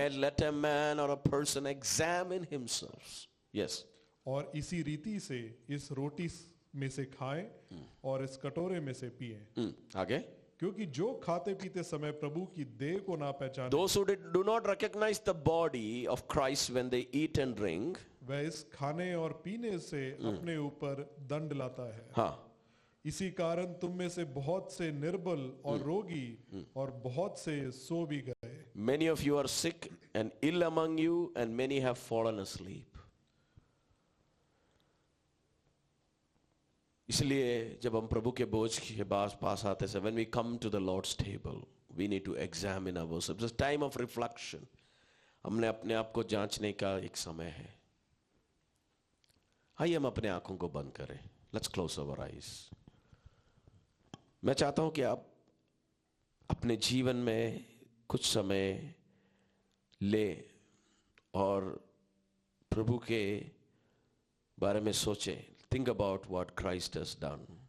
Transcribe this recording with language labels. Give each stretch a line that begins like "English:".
English: let a man or a person examine himself. Yes.
Hindi: और इसी रीति से इस रोटी में से खाएं और इस कटोरे में से पिएं. आगे. क्योंकि जो खाते पीते समय प्रभु की देह को ना पहचाने,
English: those who do not recognize the body of Christ when they eat and drink,
Hindi: वह इस खाने और पीने से अपने ऊपर दंड लाता है. हाँ. इसी कारण तुम में से बहुत से निर्बल और रोगी और बहुत से सो भी गए.
English: Many of you are sick and ill among you, and many have fallen asleep.
Hindi: इसलिए जब हम प्रभु के बोझ के पास आते हैं,
English: when we come to the Lord's table, we need to examine ourselves. It's a time of reflection.
Hindi: हमने अपने आप को जांचने का एक समय है. आइए हम अपने आंखों को बंद करें.
English: Let's close our eyes.
Hindi: मैं चाहता हूं कि आप अपने जीवन में कुछ समय ले और प्रभु के बारे में सोचें.
English: Think about what Christ has done.